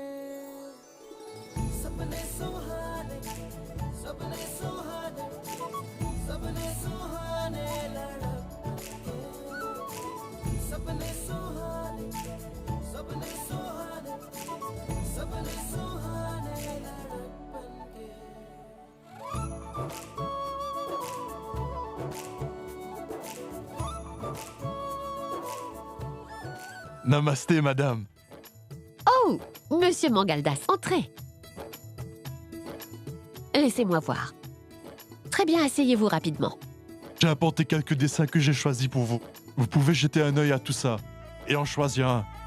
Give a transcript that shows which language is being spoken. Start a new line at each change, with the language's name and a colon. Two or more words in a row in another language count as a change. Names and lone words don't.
Hindi: सपने सुहाने, सपने सुहाने, सपने सुहाने लड़के, सपने सुहाने, सपने सुहाने, सपने सुहाने लड़के।
French: Namasté, madame. Oh, monsieur Mangaldas, entrez. Laissez-moi voir. Très bien, asseyez-vous rapidement. J'ai apporté quelques dessins que j'ai choisis pour vous. Vous pouvez jeter un œil à tout ça et en choisir un.